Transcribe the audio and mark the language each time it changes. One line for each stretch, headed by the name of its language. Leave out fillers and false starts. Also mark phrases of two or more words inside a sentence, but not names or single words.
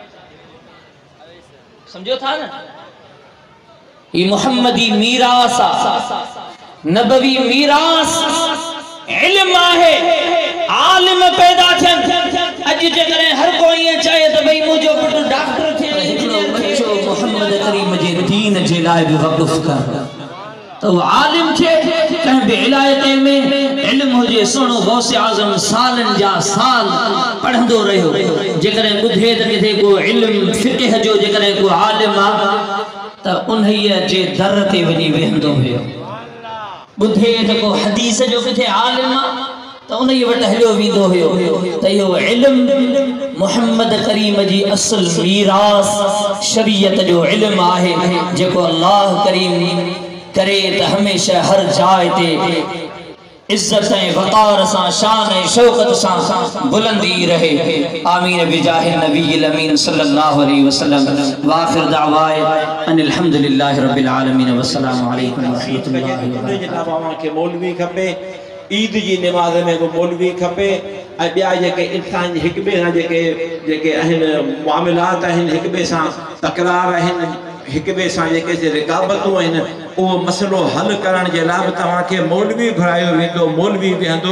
Sindhi: समझो था न, ये मुहम्मदी मीरास नबवी मीरास इल्म आहे, आलिम पैदा थियनि। अॼु जेकॾहिं हर कोई ईअं चए त भई मुंहिंजो पुटु डॉक्टर थिए, इंजीनियर थिए, मोहम्मद करीम जे दीन जे लाइ बि वक़फ़ कर तो आलिम थे। कहीं भी इलाइक़े में इल्म हुजे, सुनो गौसे आज़म सालन जा साल पढ़ंदो रहियो। जेकॾहिं ॿुधे त किथे को इल्म फ़िक़ह जो जेकॾहिं को आलिम आहे त उन्हीअ जे दर ते वञी वेहंदो हुयो। ॿुधे त को हदीस जो किथे आलिम आहे त उन्हीअ वटि हलियो वेंदो हुयो। त इहो इल्म मुहम्मद करीम जी असुल मीरास शरीयत जो इल्म आहे, जेको अल्लाह करीम करे त हमेशा हर जाइ ते इज्जत ऐं वक़ार सां, शान ऐं शौकत सां बुलंदी रहे।
Arabic: آمين بجاه النبي الأمين صلى الله عليه وسلم. وآخر دعوانا أن الحمد لله رب العالمين والسلام عليكم ورحمة الله وبركاته.
Sindhi: के मौलवी खपे, ईद जी नमाज़ में को मौलवी खपे, ऐं ॿिया जेके इंसान हिक ॿिए सां जेके आहिनि मामलात आहिनि, हिक ॿिए सां तकरार आहिनि, हिक ॿिए सां जेके रिकाबतूं आहिनि, उहो मसइलो हल करण जे लाइ बि तव्हांखे मौलवी घुरायो वेंदो, मौलवी वेहंदो।